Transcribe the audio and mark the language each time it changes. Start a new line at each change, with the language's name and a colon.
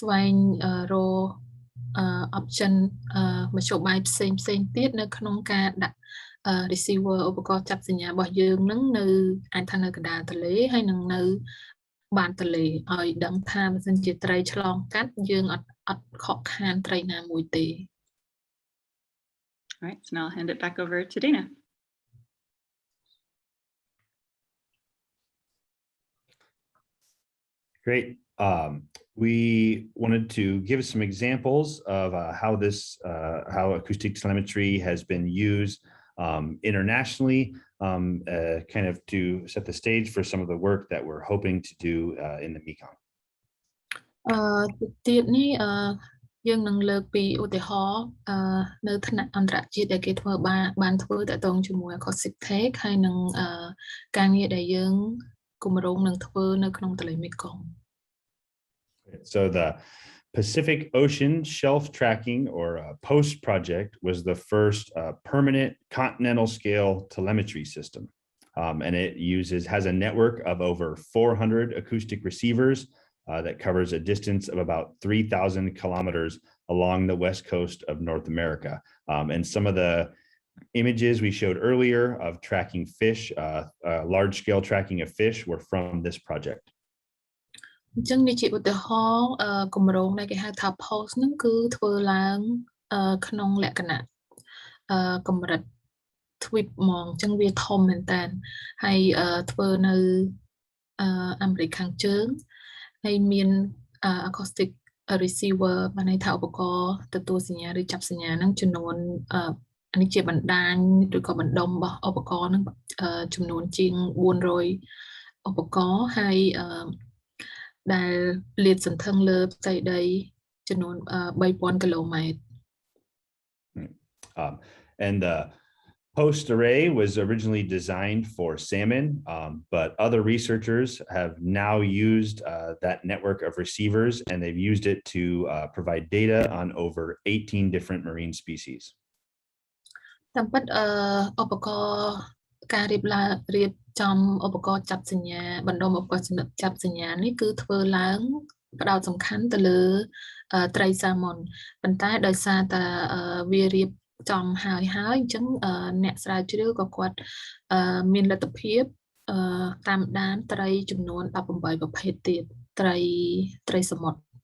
Khmer: ងរកoption មធ្យោបាយផ្សេងទៀតនៅក្នុងការដាក់ receiver ឧបករណ៍ចាប់សញ្ញារបស់យើងនឹងនៅអាចថានៅកណ្ដាលទន្លេហើយនឹងនៅបានទន្លេឲ្យដឹងថាបើសិនជាត្រីឆ្លងកាត់យើងអត់ខកខានត្រីណាមួយទេ
English: All right, so now I'll hand it back over to Dana. Great. We wanted to give some examples of how acoustic telemetry has been used internationally, kind of to set the stage for some of the work that we're hoping to do in the Mekong.
Khmer: ទៀតនេះយើងនឹងលើកពីឧទាហរណ៍នៅថ្នាក់អន្តរជាតិដែលគេធ្វើបានធ្វើតទៅជាមួយ Acoustic Telemetry ហើយនឹងការងារដែលយើងគម្រោងនឹងធ្វើនៅក្នុងទន្លេមេគង្គ
English: So the Pacific Ocean Shelf Tracking or POST project was the first permanent continental scale telemetry system. And it has a network of over 400 acoustic receivers that covers a distance of about 3,000 kilometers along the west coast of North America. And some of the images we showed earlier of tracking fish, large-scale tracking of fish, were from this project.
Khmer: អញ្ចឹងនេះជាឧទាហរណ៍គម្រោងដែលគេហៅថា post ហ្នឹងគឺធ្វើឡើងក្នុងលក្ខណៈកម្រិត tweet ហ្មងអញ្ចឹងវាធំមែនតើហើយធ្វើនៅ អាមេរិកខាងជើងហើយមាន acoustic receiver បានន័យថាឧបករណ៍ទទួលសញ្ញាឬចាប់សញ្ញាហ្នឹងចំនួននេះជាបណ្ដាញឬក៏បណ្ដុំរបស់ឧបករណ៍ហ្នឹងចំនួនជាង400ឧបករណ៍ហើយដែលលាតសន្ធឹងលើផ្ទៃដីចំនួន3000 គីឡូម៉ែត្រ
English: And the POST array was originally designed for salmon, but other researchers have now used that network of receivers, and they've used it to provide data on over 18 different marine species.
Khmer: តាមពិតឧបករណ៍ការរៀបចំឧបករណ៍ចាប់សញ្ញាបណ្ដុំឧបករណ៍ចាប់សញ្ញានេះគឺធ្វើឡើងផ្ដោតសំខាន់ទៅលើត្រីសាម៉ុនប៉ុន្តែដោយសារតែវារៀបចំហើយអញ្ចឹងអ្នកស្រាវជ្រាវក៏គាត់មានលទ្ធភាពតាមដានត្រីចំនួន18ប្រភេទទៀតត្រីសមុទ្រ